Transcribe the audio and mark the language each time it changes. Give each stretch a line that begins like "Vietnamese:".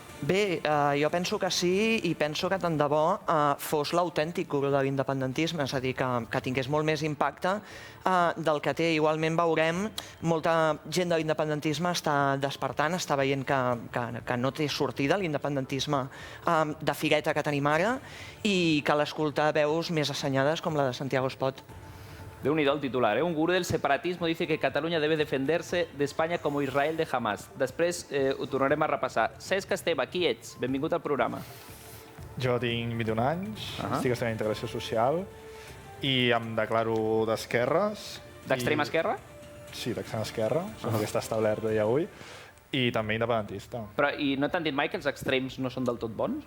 Catalan: Bé, jo penso que sí i penso que tant de bo fos l'autèntic gurú de l'independentisme, és a dir, que tingués molt més impacte del que té. Igualment veurem, molta gent de l'independentisme està despertant, està veient que no té sortida l'independentisme de fireta que tenim ara i cal escoltar veus més assenyades com la de Santiago Espot. Déu-n'hi-do el titular,
Spanish: Un gurú del separatismo dice que Cataluña debe defenderse de España como Israel de Hamas.
Catalan: Després ho tornarem a repassar. Cesc Esteve, qui ets? Benvingut al programa. Jo tinc 21 anys, estic estudiant integració social i em declaro d'esquerres. D'extrema esquerra? Sí, d'extrema esquerra, com que està establert a dia d'avui, i també independentista. Però i no t'han dit mai que els extrems no són del tot bons?